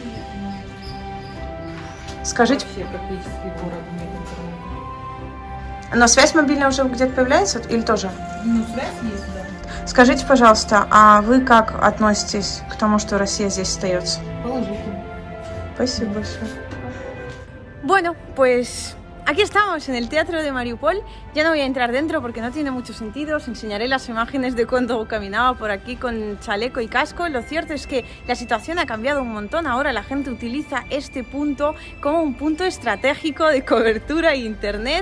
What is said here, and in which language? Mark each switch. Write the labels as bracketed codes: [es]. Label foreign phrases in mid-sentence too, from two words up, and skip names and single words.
[ru] Скажите, Вообще практически город нет интернета. но связь мобильная уже где-то появляется или тоже? Ну, связь есть, да. Скажите, пожалуйста, а вы как относитесь к тому, что Россия здесь остается? Положительно. Спасибо большое. [es] Bueno, pues aquí estamos en el teatro de Mariupol. Ya no voy a entrar dentro porque no tiene mucho sentido. Os enseñaré las imágenes de cuando caminaba por aquí con chaleco y casco. Lo cierto es que la situación ha cambiado un montón. Ahora la gente utiliza este punto como un punto estratégico de cobertura e internet.